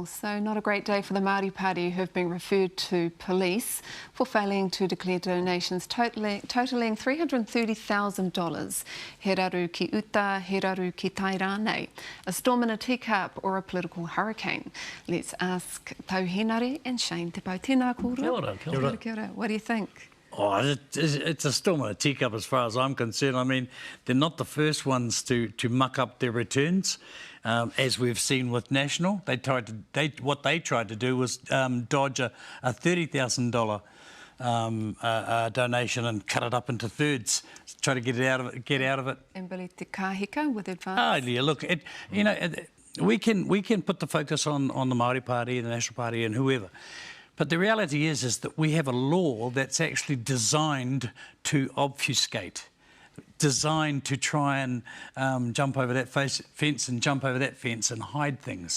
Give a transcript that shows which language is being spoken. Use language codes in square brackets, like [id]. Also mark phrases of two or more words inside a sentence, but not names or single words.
[en] So not a great day for the Maori Party, who have been referred to police for failing to declare donations totaling $330,000. [mi] He raru ki uta, he raru ki tai rānei. [en] A storm in a teacup or a political hurricane? Let's ask Tauhenare and Shane te pau. [mi] Tēnā kōrua. Kia ora, kia ora. Kia ora. [en] What do you think? Oh, it's a storm in a teacup as far as I'm concerned. I mean, they're not the first ones to muck up their returns. As we've seen with National, what they tried to do was dodge a $30,000 donation and cut it up into thirds, try to get out of it. And Billy te kahika with advance. Oh yeah, look, we can put the focus on the Maori Party, the National Party, and whoever. But the reality is that we have a law that's actually designed to obfuscate, designed to try and jump over that fence and jump over that fence and hide things.